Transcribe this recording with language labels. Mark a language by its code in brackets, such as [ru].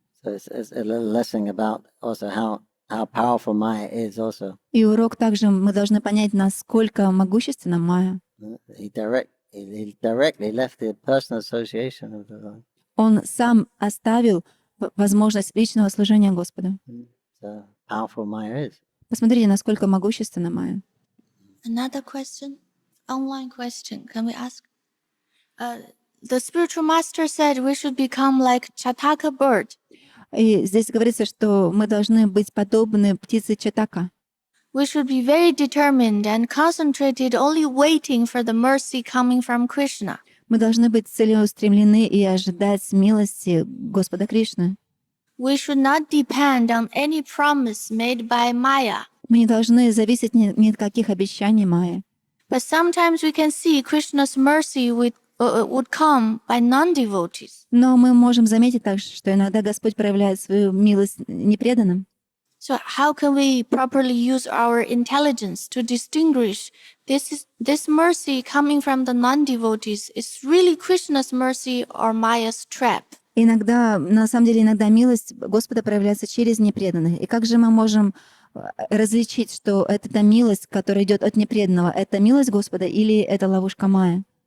[en] So it's a little lesson about also how powerful Maya is also. [ru] И урок также мы должны понять, насколько могущественна Майя. [en] He directly left the personal association of the Lord. [ru] Он сам оставил возможность личного служения Господу. [en] So powerful Maya is. [ru] Посмотрите, насколько могущественна Майя. [en] Another question, online question, can we ask? The spiritual master said we should become like Chataka bird. [ru] И здесь говорится, что мы должны быть подобны птице Чатака. [en] We should be very determined and concentrated, only waiting for the mercy coming from Krishna. [ru] Мы должны быть целеустремлены и ожидать милости Господа Кришны. [en] We should not depend on any promise made by Maya. [ru] Мы не должны зависеть ни от каких обещаний Майи. [en] But sometimes we can see Krishna's mercy would come by non-devotees. [ru] Но мы можем заметить также, что иногда Господь проявляет свою милость непреданным. [en] So how can we properly use our intelligence to distinguish this mercy coming from the non-devotees is really Krishna's mercy or Maya's trap? [ru] На самом деле, иногда милость Господа проявляется через непреданных. И как же мы можем различить, что это та милость, которая идет от непреданного, это милость Господа или это ловушка Майя?